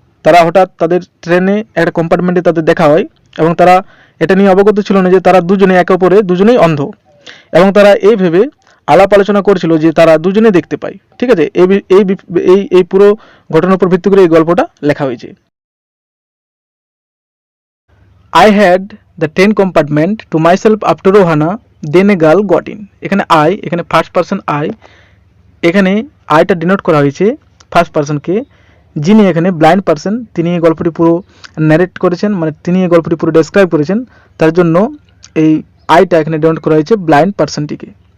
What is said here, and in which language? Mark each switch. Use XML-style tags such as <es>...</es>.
<bn>তারা হঠাৎ তাদের ট্রেনে একটা কম্পার্টমেন্টে তাদের দেখা হয় এবং তারা এটা নিয়ে অবগত ছিল না যে তারা দুজনে একে অপরে দুজনেই অন্ধ, এবং তারা এই ভেবে আলাপ আলোচনা করেছিল যে তারা দুজনে দেখতে পায়। ঠিক আছে, এই পুরো ঘটনার উপর ভিত্তি করে এই গল্পটা লেখা হয়েছে।</bn> <en>I had the 10 compartment to myself after Rohana, then a girl got in.</en> <bn>এখানে I, এখানে ফার্স্ট পারসন I, এখানে আইটা ডিনোট করা হয়েছে ফার্স্ট পারসনকে, যিনি এখানে ব্লাইন্ড পারসন, তিনি এই গল্পটি পুরো ন্যারেট করেছেন, মানে তিনি এই গল্পটি পুরো ডেসক্রাইব করেছেন, তার জন্য এই আইটা এখানে ডিনোট করা হয়েছে ব্লাইন্ড পারসনটিকে।</bn>